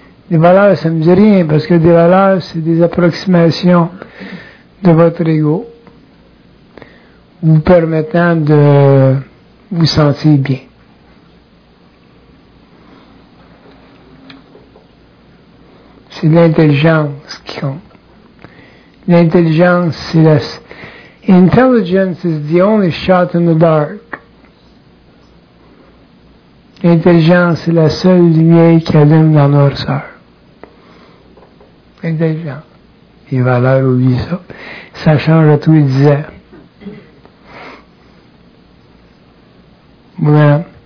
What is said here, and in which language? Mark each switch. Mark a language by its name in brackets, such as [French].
[French] Des valeurs, ça ne me dit rien, parce que des valeurs, c'est des approximations de votre ego, vous permettant de vous sentir bien. C'est l'intelligence qui compte. L'intelligence, c'est la... [English] Intelligence is the only shot in the dark. [French] L'intelligence, c'est la seule lumière qui allume dans notre soeur. Intelligent. Les valeurs oublient ça. Ça change à tous les 10 ans. Voilà.